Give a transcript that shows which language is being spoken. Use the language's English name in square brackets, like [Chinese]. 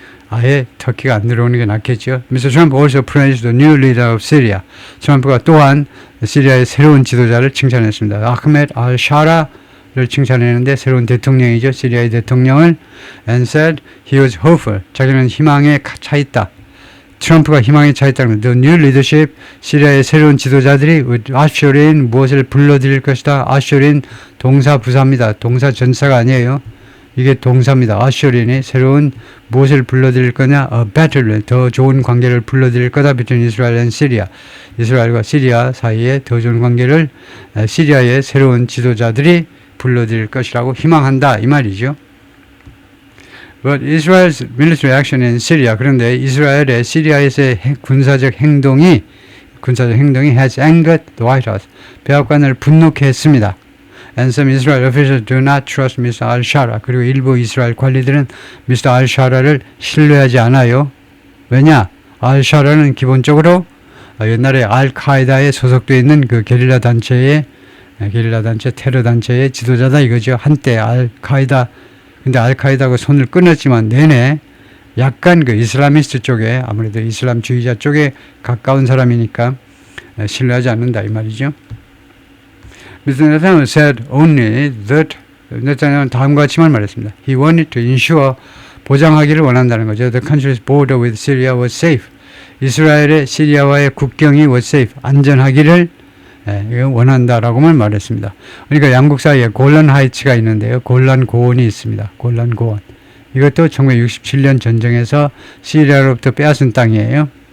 [Korean] 아예 터키가 안 들어오는 게 낫겠죠. [English] Mr. Trump also praised the new leader of Syria. [Korean] 트럼프가 또한 시리아의 새로운 지도자를 칭찬했습니다. 아흐메드 알샤라를 칭찬했는데 새로운 대통령이죠. 시리아의 대통령을 [English] and said he was hopeful. [Korean] 자기는 희망에 차 있다. 트럼프가 희망에 차 있다는 [English] the new leadership [Korean] 시리아의 새로운 지도자들이 아쇼린 무엇을 불러들일 것이다. 아쇼린 동사 부사입니다. 동사 전사가 아니에요. 이게 동사입니다. ushering이 새로운 무엇을 불러들일 거냐? [English] A better, [Korean] 더 좋은 관계를 불러들일 거다. [English] between Israel and Syria. [Korean] 이스라엘과 시리아 사이에 더 좋은 관계를 시리아의 새로운 지도자들이 불러들일 것이라고 희망한다. 이 말이죠. [English] But Israel's military action in Syria, [Korean] 그런데 이스라엘의 시리아에서의 군사적 행동이 [English] has angered the White House. [Korean] 백악관을 분노케 했습니다. [English] And some Israel officials do not trust Mr. al-Shara. [Korean] 그리고 일부 이스라엘 관리들은 Mr. al-Shara를 신뢰하지 않아요. 왜냐? al-Shara는 기본적으로 옛날에 al-Qaeda에 소속되어 있는 그 게릴라 단체, 테러 단체의 지도자다 이거죠. 한때 al-Qaeda, 근데 al-Qaeda하고 손을 끊었지만 내내 약간 그 이슬라미스트 쪽에, 아무래도 이슬람주의자 쪽에 가까운 사람이니까 신뢰하지 않는다 이 말이죠. Mr. [English] Netanyahu said only that, [Korean] 네타냐후는 다음과 같이만 말했습니다. [English] He wanted to ensure, [Korean] 보장하기를 원한다는 거죠. [English] The country's border with Syria was safe. [Korean] 이스라엘의 시리아와의 국경이 [English] was safe, [Korean] 안전하기를 원한다라고만 말했습니다. 그러니까 양국 사이에 골란 하이츠가 있는데요. 골란 고원이 있습니다. 골란 고원. 이것도 1967년 전쟁에서 시리아로부터 빼앗은 땅이에요.